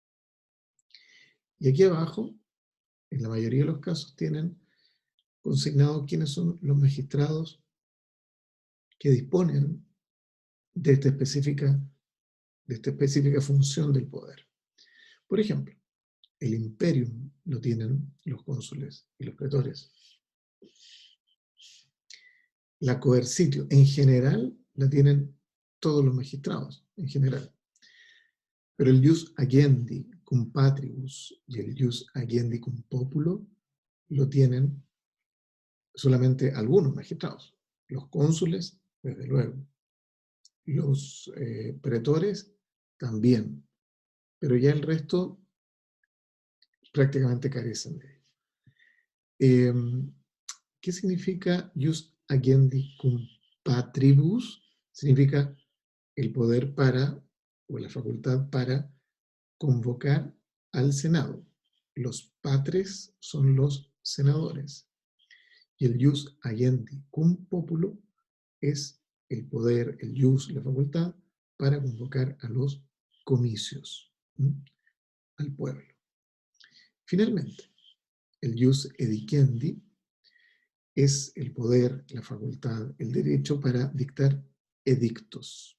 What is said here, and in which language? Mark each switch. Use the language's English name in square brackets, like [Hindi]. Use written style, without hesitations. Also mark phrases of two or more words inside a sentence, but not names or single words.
[Spanish] Y aquí abajo, en la mayoría de los casos, tienen consignado quiénes son los magistrados que disponen de esta específica función del poder. Por ejemplo, el imperium lo tienen los cónsules y los pretores. La coercitio, en general, la tienen todos los magistrados, en general. Pero el [Latin] jus agendi cum patribus [Spanish] y el [Latin] jus agendi cum populo [Spanish] lo tienen solamente algunos magistrados. Los cónsules, desde luego. Los pretores, también. Pero ya el resto prácticamente carecen de ello. ¿Qué significa [Latin] jus agendi cum patribus? [Spanish] Significa el poder para, o la facultad para, convocar al Senado. Los patres son los senadores. Y el [Latin] jus agendi cum populo [Spanish] es el poder, el jus, la facultad, para convocar a los comicios, al pueblo. Finalmente, el [Latin] jus edicendi [Spanish] es el poder, la facultad, el derecho para dictar edictos.